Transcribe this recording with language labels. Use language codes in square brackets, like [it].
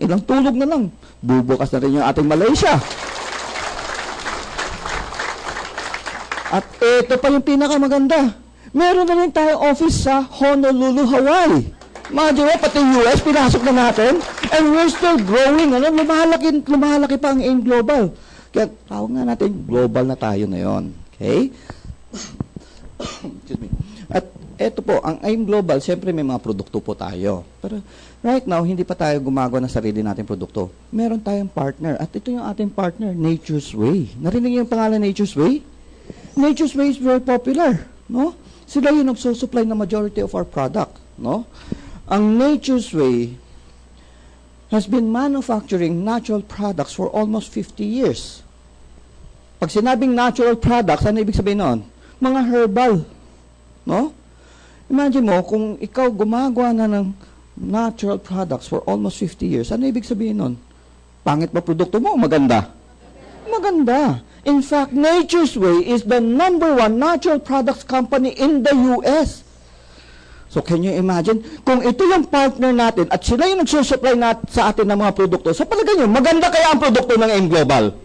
[tl] Ilang tulog na lang, bubukas na rin yung ating Malaysia. At ito pa yung pinakamaganda. Meron na rin tayong office sa Honolulu, Hawaii. Mga pati US, pinasok na natin. [en] And we're still growing, [tl] ano? Lumalaki pa ang AIM Global. Kaya tawag nga natin, global na tayo na yon. Okay? [en] Excuse me. [tl] At eto po, ang AIM Global, siyempre may mga produkto po tayo. Pero [en] right now, [tl] hindi pa tayo gumagawa ng sarili nating produkto. Meron tayong partner. At ito yung ating partner, Nature's Way. Narinig niyo yung pangalan Nature's Way? [en] Nature's Way is very popular. No? [tl] Sila yung nagsusupply na [en] majority of our product. No? Ang Nature's Way has been manufacturing natural products for almost 50 years. [tl] Pag sinabing natural products, ano ibig sabihin noon? Mga herbal. No? Imagine mo, kung ikaw gumagawa na ng [en] natural products for almost 50 years, [tl] ano ibig sabihin noon? Pangit ba produkto mo? Maganda? Maganda. [en] In fact, Nature's Way is the #1 natural products company in the US. So, can you imagine? [tl] Kung ito yung partner natin at sila yung nagsusupply sa atin ng mga produkto, sa palagay nyo, maganda kaya ang produkto ng AIM Global?